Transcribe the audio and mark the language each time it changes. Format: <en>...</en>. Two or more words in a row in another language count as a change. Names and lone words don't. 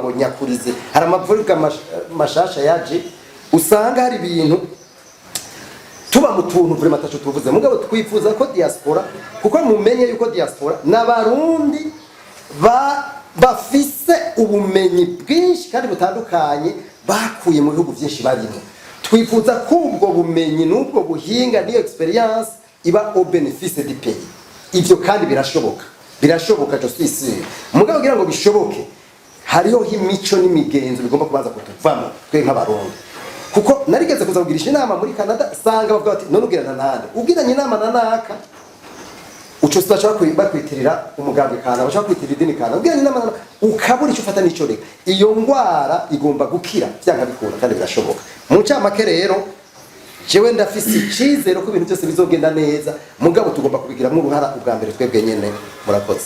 <rn>ngo nyakurize hari amavuga mashasha yaje usanga hari ibintu tuba mu tuntu vure matacho tuvuze mugabo twifuza ko diaspora kuko mumenye yuko diaspora n'abarundi bafise ubumenyi bwinshi kandi butandukanye bakuye mu bihugu byinshi barimo twifuza ko ubwo bumenyi n'ubwo buhinga n'iyo experience iba</rn> <fr>au bénéfice du pays</fr> <rn>ivyo kandi birashoboka</rn> <fr>je suis sûr</fr> <rn>mugabo kugira ngo bishoboke hariho imico n'imigenzo bigomba kubanza kutuvamo twe nk'abarundi kuko narigeze kuza kugirisha inama muri Canada sanga bavuga bati none ubwirana nande ubwiranye inama na naka uco sitashaka bakwitirira umugambi kana bashaka kwitirira idini kana ubwiranye inama na ukabura ico ufata n'ico reka iyo ngwara igomba gukira byanga bikura kandi birashoboka mu ncamake rero jewe ndafise icizero ko ibintu byose bizogenda neza mugabo tugomba kubigiramo uruhara ubwa mbere twebwe nyene murakoze</rn>